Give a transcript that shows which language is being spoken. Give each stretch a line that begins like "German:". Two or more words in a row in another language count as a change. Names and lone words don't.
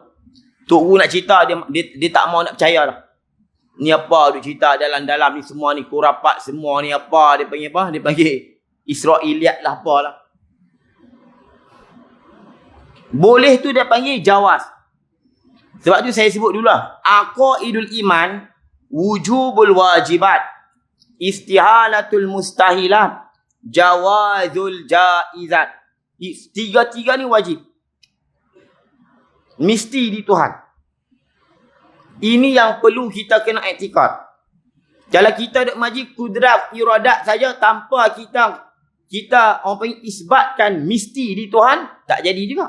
Malay: Tok Guru nak cerita, dia tak mau nak percaya dah. Ni apa duk cerita dalam-dalam ni semua ni, kurapat semua ni apa, dia panggil apa? Dia panggil Israiliyat lah apalah. Boleh tu dia panggil jawaz. Sebab tu saya sebut dulu lah.
Arabic: عقائد الإيمان، وجوب الواجبات، استحالة المستحيلات، جواز الجائزات.
Malay: Tiga-tiga ni wajib. Mesti di Tuhan. Ini yang perlu kita kena i'tikad. Kalau kita duk mengaji kudrat iradat saja tanpa kita orang panggil isbatkan mesti di Tuhan, tak jadi juga.